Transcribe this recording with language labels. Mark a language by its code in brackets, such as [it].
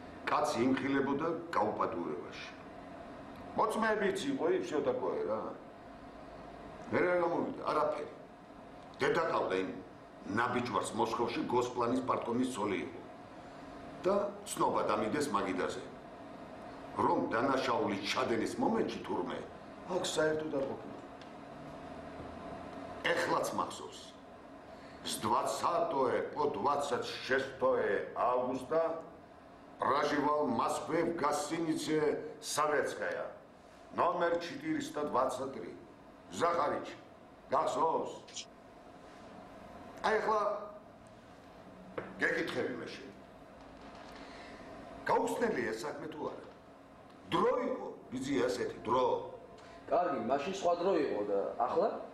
[ka] კაცი იმხილებოდა გაუპატურებაში. მოწმეებიც იყო, ისე такое რა. მე რა გამოვიდა? არაფერი. დედა ყავდა იმ ნაბიჯვარს მოსკოვში გოსპლანის პარტკომის ცოლი იყო. და ცნობა დამიდეს მაგიდაზე. რომ დანაშაულის ჩადენის მომენტში თურმე აქ საერთოდ არ ყოფილა. ეხლაც მახსოვს. [ru] С 20 по 26 августа проживал в Москве в гостинице «Советская», номер 423. [ka] Захарич, გახსოვს? აი ახლა გეკითხები მე შენ. გაუხსნელია საქმე თუ არა? დრო იყო, იზია ასეთი დრო. კარგი, მაშინ სხვა დრო იყო და ახლა?